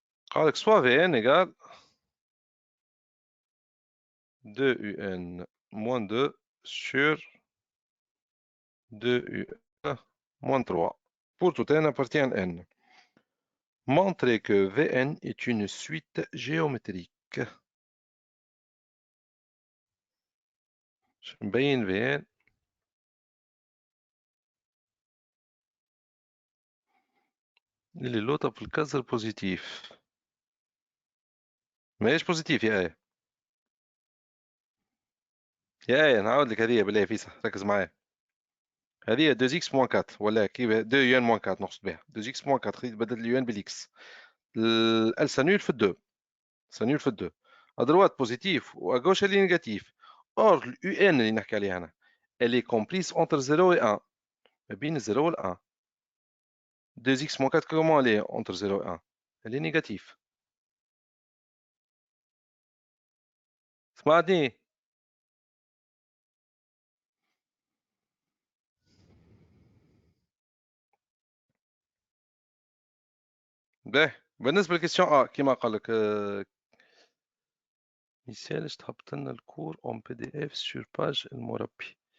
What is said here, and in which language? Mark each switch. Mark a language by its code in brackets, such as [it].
[ar] قالك [fr] soit Vn égale 2Un moins 2 sur 2Un moins 3 pour tout n appartient à n. Montrez que Vn est une suite géométrique. [ar] نبين Vn اللي لوطة في الكسر بوزيتيف. ماهيش بوزيتيف يا آية. يا آية نعاود لك هذه بالله فيسا ركز معايا. هذه [fr] 2x moins 4 [ar] ولا كيف [fr] 2un moins 4 [ar] نقصد بها 2x moins 4 خليت بدلت اليوان بالإكس. [fr] elle s'annule في 2 s'annule في 2 à droite positif و à gauche elle est négatif. or l'un [ar] اللي نحكي عليها أنا [fr] elle est comprise entre 0 et 1 [ar] ما بين 0 و 1. [fr] 2x moins 4 comment elle est entre 0 et 1 elle est négative. [ar] سمعتني؟ باهي بالنسبة للكيستيون كيما قال لك مثال تهبط لنا الكور اون بي دي اف سور باج المربي.